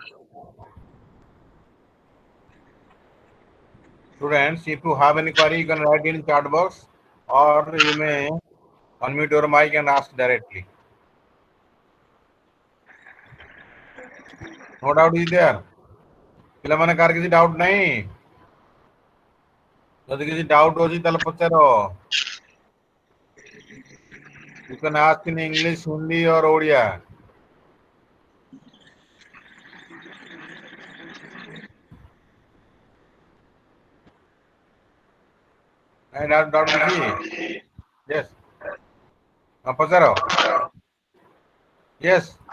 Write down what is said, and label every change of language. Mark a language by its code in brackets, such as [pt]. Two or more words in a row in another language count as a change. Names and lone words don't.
[en] Students, if you have any query, you can write in chat box, or you may unmute your mic and ask directly. No doubt is there. [or] ପିଲାମାନେ କାହାର କିଛି ଡାଉଟ୍ ନାହିଁ? ଯଦି କିଛି ଡାଉଟ୍ ଅଛି ତାହେଲେ ପଚାର. [en] You can ask in English, Hindi or Odia. [or] ନାଇଁ ଡାଉଟ୍ କିଛି? Yes. ପଚାର. [en] Yes.